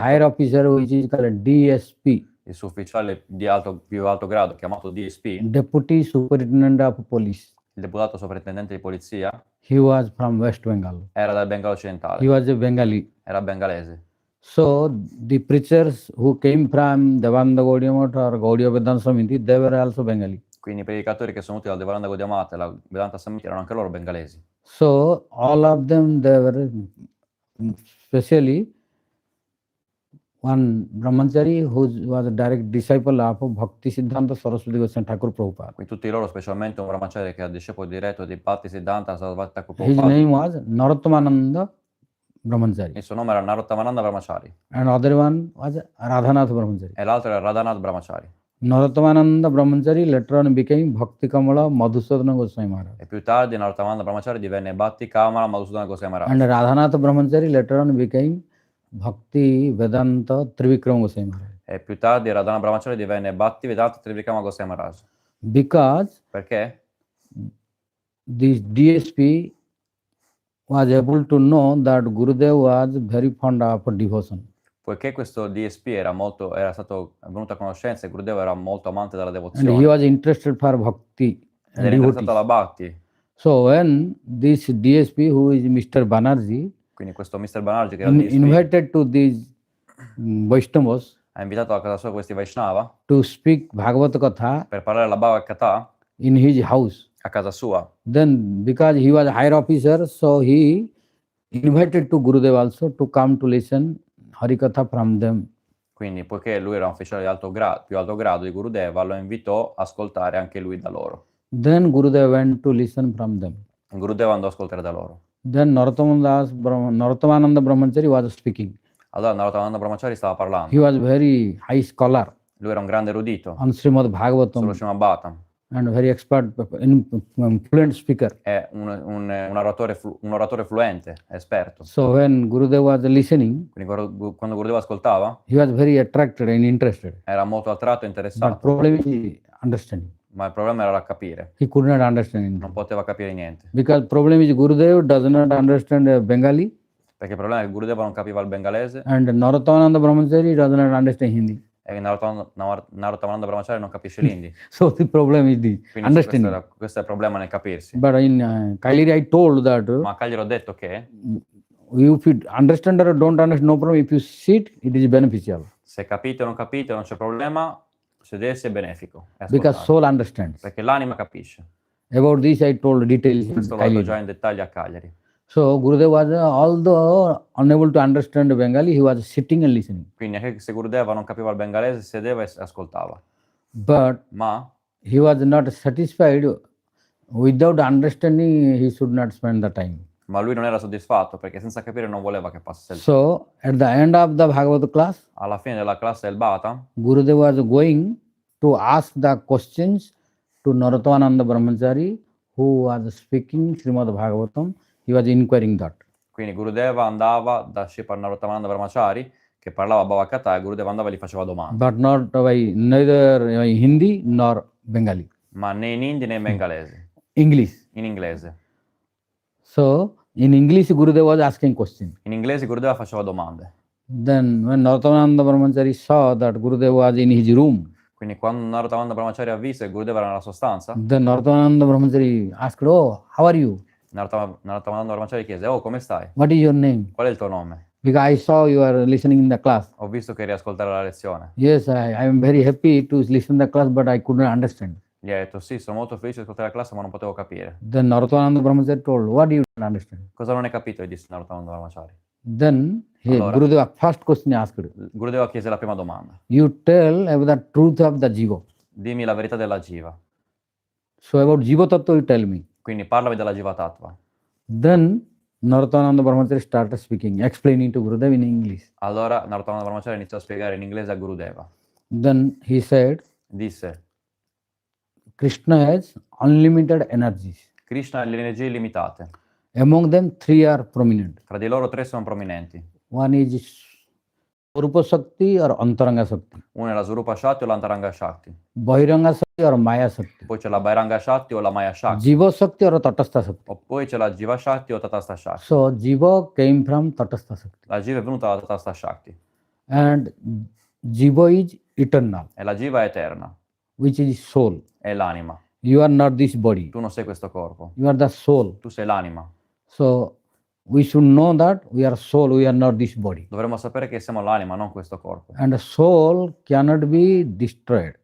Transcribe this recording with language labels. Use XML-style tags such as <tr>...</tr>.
<en>higher officer, which is called DSP,</en> <it>il suo ufficiale più alto grado, chiamato DSP,</it> <en>Deputy Superintendent of Police,</en> <it>il deputato sovrintendente di polizia,</it> <en>he was from West Bengal.</en> <it>era dal Bengala</it> <en>He</en> <it>occidentale,</it> <en>was a Bengali.</en> <it>era bengalese.</it> <en>So the preachers who came from Devananda Gaudiya Math or Gaudiya Vedanta Samiti, they were also Bengali.</en> <it>Quindi i predicatori che sono venuti dalla Devananda Gaudiya Math e la Vedanta Samiti erano anche loro bengalesi.</it> <en>So all of them, they were, especially one brahmachari who was a direct disciple of Bhaktisiddhanta Saraswati Goswami Thakur Prabhupada.</en> <it>Quindi tutti loro, specialmente un brahmacharya che è discepolo diretto di Bhaktisiddhanta Saraswati Thakur</it> <en>His</en> <it>Prabhupada,</it> <en>name was Narottomananda Brahmachari,</en> <it>il suo nome era Narottomananda Brahmachari</it> <en>and other one was Radhanath Brahmachari.</en> <it>e l'altro era Radhanath Brahmachari.</it> <en>Narottomananda Brahmachari later on became Bhakti Kamala Madhusudana Goswami Maharaj,</en> <it>E più tardi Narottomananda Brahmachari divenne Bhakti Kamala Madhusudana Goswami Maharaj.</it> <en>and Radhanath Brahmachari later on became Bhakti Vedanta Trivikram Goswami Maharaj.</en> <it>E più tardi Radhanath Brahmachari divenne Bhaktivedanta Trivikama Goswami Maharaj.</it> <en>Because</en> <it>Perché?</it> <en>this DSP was able to know that Gurudev was very fond of devotion.</en> <it>Poiché questo DSP era stato venuto a conoscenza e Gurudev era molto amante della</it> <en>And he</en> <it>devozione</it> <en>was interested for bhakti</en> <it>ed</it> <en>and</en> <it>era interessato</it> <en>devotees.</en> <it>alla Bhakti.</it> <en>So when this DSP, who is Mr. Banerjee,</en> <it>Quindi questo Mr. Banerjee, che era il DSP,</it> <en>invited to these Vaishnavas</en> <it>ha invitato a casa sua questi Vaishnava</it> <en>to speak Bhagavad Katha</en> <it>per parlare la Bhakti-katha</it> <en>in his house.</en> <it>a casa sua.</it> <en>Then, because he was a higher officer, so he invited to Gurudev also to come to listen Hari-katha from them.</en> <it>Quindi, poiché lui era un ufficiale di alto grado, più alto grado di Gurudeva, lo invitò a ascoltare anche lui da loro.</it> <en>Then Gurudev went to listen from them.</en> <it>Gurudeva andò a ascoltare da loro.</it> <en>Then Narottamananda Brahmachari was speaking.</en> <it>Allora Narottananda Brahmachari stava</it> <en>He</en> <it>parlando.</it> <en>was very high scholar</en> <it>Lui era un grande erudito</it> <en>on Srimad</en> <it>sullo</it> <en>Bhagavatam</en> <it>Srimad Bhagavatam.</it> <en>and very expert, fluent speaker.</en> <it>È un oratore fluente, esperto.</it> <en>So when Gurudev was listening,</en> <it>Quindi quando Gurudeva ascoltava,</it> <en>he was very attracted and interested.</en> <it>era molto attratto e</it> <en>But</en> <it>interessato.</it> <en>problem is understanding.</en> <it>Ma il problema era capire.</it> <en>He could not understand</en> <it>Non</it> <en>anything.</en> <it>poteva capire niente.</it> <en>Because problem is Gurudev does not understand Bengali</en> <it>Perché il problema è che Gurudeva non capiva il bengalese</it> <en>and Narottananda Brahmachari does not understand Hindi.</en> <it>e Narottananda Brahmachari non capisce l'indi.</it> <en>So the problem is the</en> <it>Quindi</it> <en>understanding.</en> <it>questo è il problema nel capirsi.</it> <en>But in Kailiri I told that</en> <it>Ma a Cagliari ho detto che</it> <en>if you understand or don't understand, no problem. If you sit, it is beneficial.</en> <it>se capite o non capite non c'è problema, sedersi è benefico. È</it> <en>Because</en> <it>ascoltare.</it> <en>soul understands.</en> <it>Perché l'anima capisce.</it> <en>About this I told details in</en> <it>Questo l'ho detto già</it> <en>Kailiri.</en> <it>in dettaglio a Cagliari.</it> <en>So Gurudev was, although unable to understand Bengali, he was sitting and listening.</en> <it>Quindi anche se Gurudeva non capiva il bengalese, sedeva e ascoltava.</it> <en>But</en> <it>Ma</it> <en>he was not satisfied. Without understanding, he should not spend the time.</en> <it>lui non era soddisfatto perché senza capire non voleva che passasse il tempo.</it> <en>So at the end of the Bhagavad class,</en> <it>Alla fine della classe del Bhagavatam,</it> <en>Gurudev was going to ask the questions to Narottananda Brahmachari, who was speaking Srimad Bhagavatam. He was inquiring that.</en> <it>quindi Gurudeva andava da Srila Narottananda Brahmachari che parlava Bhagavad-katha e Gurudeva andava e gli faceva domande.</it> <en>But not by neither Hindi nor Bengali.</en> <it>Ma né in hindi né in bengalese,</it> <en>English.</en> <it>in inglese.</it> <en>So in English, Gurudev was asking questions.</en> <it>In inglese Gurudeva faceva domande.</it> <en>Then when Narottananda Brahmachari saw that Gurudev was in his room,</en> <it>Quindi quando Narottananda Brahmachari ha visto che Gurudeva era nella sua stanza,</it> <en>then Narottananda Brahmachari asked, "Oh, how are you?</en> <it>Narottananda Brahmachari chiese: "Oh, come stai?</it> <en>What is your name?</en> <it>Qual è il tuo nome?</it> <en>Because I saw you are listening in the class."</en> <it>Ho visto che eri a ascoltare la lezione."</it> <en>Yes, I am very happy to listen to the class, but I could not understand.</en> <it>Gli ha detto: "Sì, sono molto felice di ascoltare la classe, ma non potevo capire."</it> <en>Then Narottananda Brahmachari told, "What do you not understand?"</en> <it>Cosa non hai capito? Gli disse Narottananda Brahmachari.</it> <en>Then</en> <it>Allora.</it> <en>Gurudeva first question asked,</en> <it>Gurudeva chiese la prima domanda:</it> <en>"You tell about the truth of the jiva.</en> <it>"Dimmi la verità della Jiva."</it> <en>So about jiva tattva, you tell me."</en> <it>Quindi parlami della Jiva Tattva.</it> <en>Then Narottananda Brahmachari started speaking, explaining to Gurudev in English.</en> <it>Allora Narottananda Brahmachari iniziò a spiegare in inglese a Gurudeva.</it> <en>Then he said,</en> <it>Disse:</it> <en>Krishna has unlimited energies.</en> <it>"Krishna ha le energie illimitate.</it> <en>Among them, three are prominent.</en> <it>Tra di loro 3 sono prominenti.</it> <en>One is Rupa Shakti or Antaranga Shakti,</en> <it>Una è la Swarupa Shakti o l'Antaranga Shakti.</it> <en>Bahiranga Shakti or Maya Shakti,</en> <it>Poi c'è la Bhairanga Shakti o la Maya Shakti.</it> <en>Jiva Shakti or Tatastha Shakti.</en> <it>O poi c'è la Jiva Shakti o Tatastha Shakti.</it> <en>So Jiva came from Tatastha Shakti.</en> <it>La Jiva è venuta dalla Tatastha Shakti.</it> <en>And Jiva is eternal,</en> <it>E la Jiva è eterna,</it> <en>which is soul.</en> <it>è l'anima.</it> <en>You are not this body.</en> <it>Tu non sei questo corpo,</it> <en>You are the soul.</en> <it>tu sei l'anima.</it> <en>So we should know that we are soul, we are not this body.</en> <it>Dovremmo sapere che siamo l'anima, non questo corpo.</it> <en>And the soul cannot be destroyed.</en>